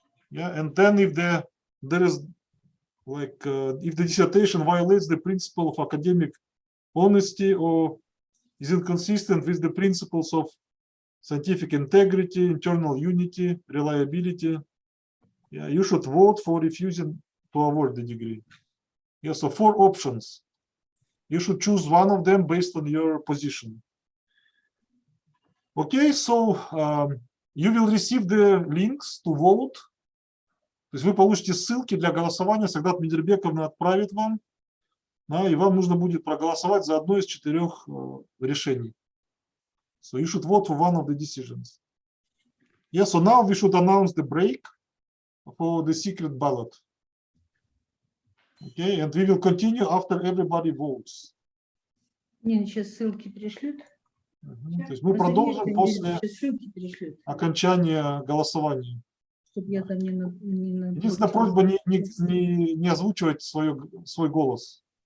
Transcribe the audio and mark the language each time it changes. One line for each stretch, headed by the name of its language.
English: Yeah, and then if there is like if the dissertation violates the principle of academic honesty or is inconsistent with the principles of scientific integrity, internal unity, reliability, yeah, you should vote for refusing to award the degree. Yeah, so 4 options. You should choose one of them based on your position. Okay, so you will receive the links to vote.
Russian: То есть вы получите ссылки для голосования, Сагдат Медербековна отправит вам, да, и вам нужно будет проголосовать за одно из 4 решений.
English: So you should vote for one of the decisions. Yes, so now we should announce the break for the secret ballot. Okay, and we will continue after everybody votes.
Russian: Мне сейчас ссылки пришлют. То есть мы продолжим после Сейчас ссылки пришлют, окончания голосования. чтобы я там не Единственная просьба не озвучивать свой голос.